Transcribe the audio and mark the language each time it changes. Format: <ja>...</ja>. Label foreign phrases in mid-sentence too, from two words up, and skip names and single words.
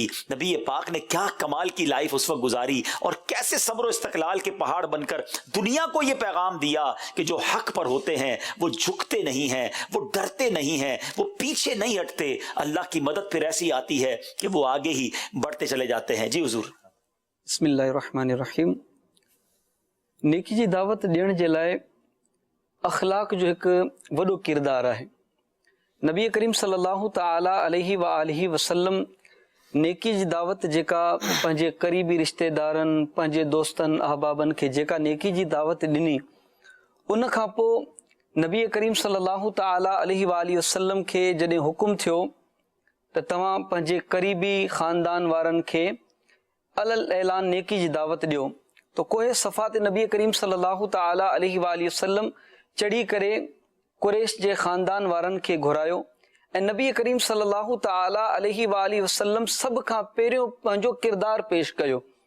<ur>نبی پاک نے کیا کمال کی لائف اس وقت گزاری اور کیسے صبر و استقلال کے پہاڑ بن کر دنیا کو یہ پیغام دیا کہ جو حق پر ہوتے ہیں وہ جھکتے نہیں ہیں، وہ ڈرتے نہیں ہیں، وہ پیچھے نہیں ہٹتے، اللہ کی مدد پھر ایسی آتی ہے کہ وہ آگے ہی بڑھتے چلے جاتے ہیں۔ جی حضور۔</ur> <ar>بسم اللہ الرحمن الرحیم۔</ar> <sd>نیکی جی دعوت ॾियण जे लाइ अख़लाक़ जो हिकु वॾो किरदारु आहे। नबी करीम</sd> <ar>صلى الله تعالى عليه و آله وسلم</ar> <sd>नेकी जी दावत जेका पंहिंजे क़रीबी रिश्तेदारनि, पंहिंजे दोस्तनि अहबाबनि खे जेका नेकी जी दावत ॾिनी, उन खां पोइ नबी करीम</sd> <ar>صلى الله تعالى عليه و آله وسلم</ar> <sd>खे जॾहिं हुकुम थियो त तव्हां पंहिंजे क़रीबी ख़ानदान वारनि खे अलल ऐलान नेकी जी दावत ॾियो, तो कोहे सफ़ा ते नबी करीम</sd> <ar>صلى الله تعالى عليه وآله وسلم</ar> <sd>चढ़ी करे कुरैश जे ख़ानदान वारनि खे घुरायो ऐं नबी करीम</sd> <ar>صلى الله تعالى عليه وآله وسلم</ar> <sd>सभ खां पहिरियों पंहिंजो किरदारु पेश कयो</sd>